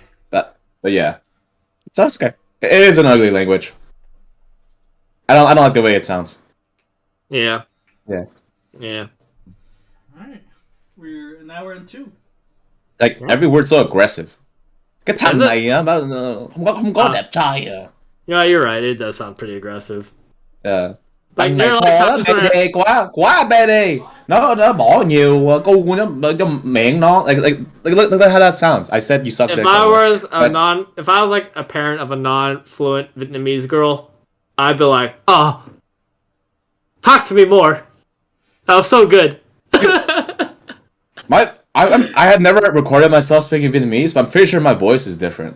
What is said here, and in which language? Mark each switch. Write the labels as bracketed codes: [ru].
[en] But yeah, so it's okay. It is an ugly language. I don't like the way it sounds. Yeah. All right, we're in 2. Like every word's so aggressive. [vi] Cái thằng này á, không có đẹp trai à. [en] Yeah, you're right. It does sound pretty aggressive. Yeah. Like, [vi] Thằng này khó lắm, bad quá bad. Nó bỏ nhiều cu trong miệng nó. [en] Like look at how that sounds. I said you suck dick. If I was like a parent of a non-fluent Vietnamese girl, I'd be like, talk to me more. That was so good. I have never recorded myself speaking Vietnamese, but I'm pretty sure my voice is different.